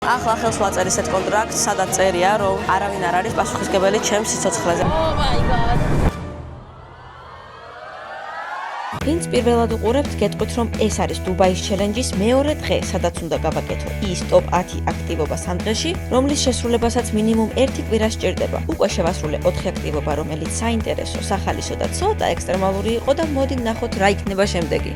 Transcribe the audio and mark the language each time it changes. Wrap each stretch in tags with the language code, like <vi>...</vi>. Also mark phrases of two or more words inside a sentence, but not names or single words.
<ka>ახლა ხელს ვაწერ ისეთ კონტრაქტს, სადაც წერია, რომ არავინ არ არის პასუხისმგებელი ჩემს სიცოცხლეზე.</ka> <en>Oh my god.</en> <ka>ვინც პირველად უყურებთ, გეტყვით, რომ ეს არის დუბაის ჩელენჯის მეორე დღე, სადაც უნდა გავაკეთო ის ტოპ 10 აქტივობა 3 დღეში, რომლის შესრულებასაც მინიმუმ 1 კვირა სჭირდება. უკვე შევასრულე 4 აქტივობა, რომელიც საინტერესო, სახალისო და ცოტა ექსტრემალური იყო და მოდი ნახოთ რა იქნება შემდეგი.</ka>